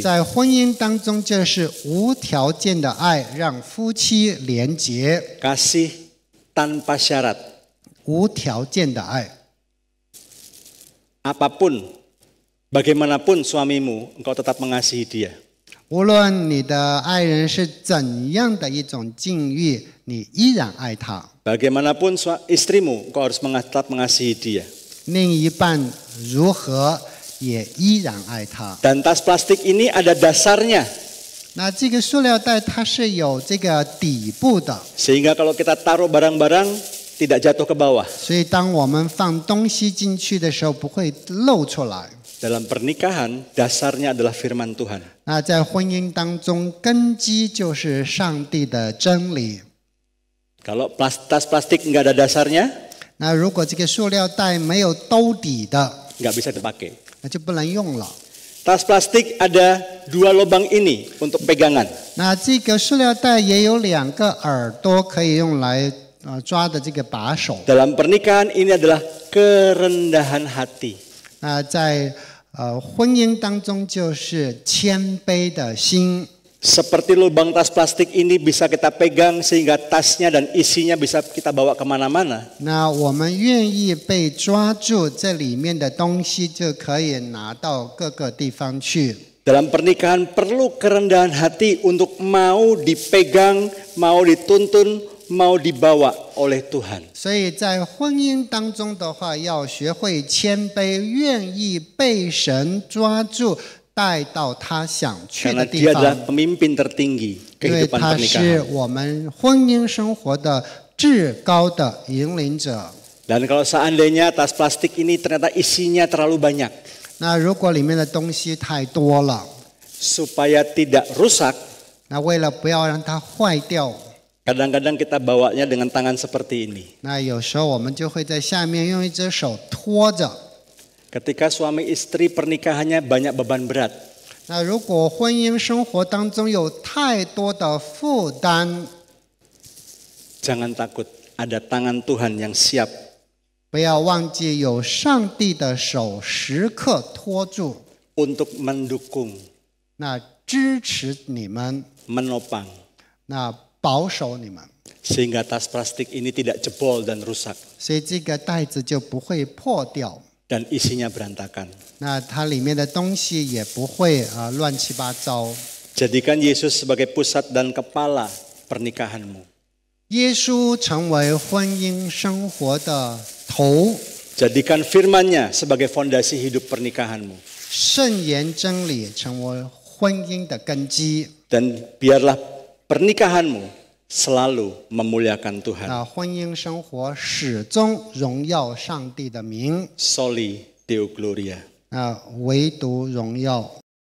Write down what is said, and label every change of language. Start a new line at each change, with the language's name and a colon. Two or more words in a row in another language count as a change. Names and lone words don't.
Chinese: 在婚姻当中，就是无条件的爱，让夫妻连结。
Indonesian: Kasih tanpa syarat.
Chinese: 无条件的爱，
Indonesian: Apapun, bagaimanapun suamimu, engkau tetap mengasihi dia.
Chinese: 无论你的爱人是怎样的一种境遇，你依然爱他。
Indonesian: Bagaimanapun istrimu, engkau harus tetap mengasihi dia.
Chinese: 另一半如何，也依然爱他。
Indonesian: Dan tas plastik ini ada dasarnya.
Chinese: 这个塑料袋它是有这个底部的，
Indonesian: Sehingga kalau kita taruh barang-barang, tidak jatuh ke bawah.
Chinese: 所以当我们放东西进去的时候，不会漏出来。
Indonesian: Dalam pernikahan, dasarnya adalah firman Tuhan.
Chinese: 在婚姻当中，根基就是上帝的真理。
Indonesian: Kalau tas plastik nggak ada dasarnya,
Chinese: 如果这个塑料袋没有兜底的，
Indonesian: nggak bisa dipakai.
Chinese: 就不能用了。
Indonesian: Tas plastik ada 2 lubang ini untuk pegangan.
Chinese: 这个塑料袋也有2个耳朵可以用来抓的这个把手。
Indonesian: Dalam pernikahan ini adalah kerendahan hati.
Chinese: 在婚姻当中就是谦卑的心。
Indonesian: Seperti lubang tas plastik ini bisa kita pegang sehingga tasnya dan isinya bisa kita bawa kemana-mana.
Chinese: 我们愿意被抓住，这里面的东西就可以拿到各个地方去。
Indonesian: Dalam pernikahan perlu kerendahan hati untuk mau dipegang, mau dituntun, mau dibawa oleh Tuhan.
Chinese: 所以在婚姻当中的话，要学会谦卑，愿意被神抓住，带到他想去
Indonesian: Karena
Chinese: 的地
Indonesian: dia adalah
Chinese: 方。
Indonesian: pemimpin tertinggi
Chinese: 因为
Indonesian: kehidupan
Chinese: 他是
Indonesian: pernikahan.
Chinese: 我们婚姻生活的至高的引领者。
Indonesian: Dan kalau seandainya tas plastik ini ternyata isinya terlalu banyak,
Chinese: 如果里面的东西太多了，
Indonesian: supaya tidak rusak,
Chinese: 为了不要让它坏掉，
Indonesian: kadang-kadang kita bawanya dengan tangan seperti ini.
Chinese: 有时候我们就会在下面用一只手托着。
Indonesian: Ketika suami istri pernikahannya banyak beban berat,
Chinese: 如果婚姻生活当中有太多的负担，
Indonesian: jangan takut, ada tangan Tuhan yang siap
Chinese: 不要忘记有上帝的手时刻托住，
Indonesian: untuk mendukung,
Chinese: 支持你们，
Indonesian: menopang,
Chinese: 保守你们，
Indonesian: sehingga tas plastik ini tidak jebol dan rusak,
Chinese: 所以这个袋子就不会破掉，
Indonesian: dan isinya berantakan.
Chinese: 它里面的东西也不会乱七八糟。
Indonesian: Jadikan Yesus sebagai pusat dan kepala pernikahanmu.
Chinese: 耶稣成为婚姻生活的头，
Indonesian: Jadikan firman-Nya sebagai fondasi hidup pernikahanmu.
Chinese: 圣言真理成为婚姻的根基。
Indonesian: Dan biarlah pernikahanmu selalu memuliakan Tuhan.
Chinese: 婚姻生活始终荣耀上帝的名，
Latin: Soli Deo Gloria.
Chinese: 唯独荣耀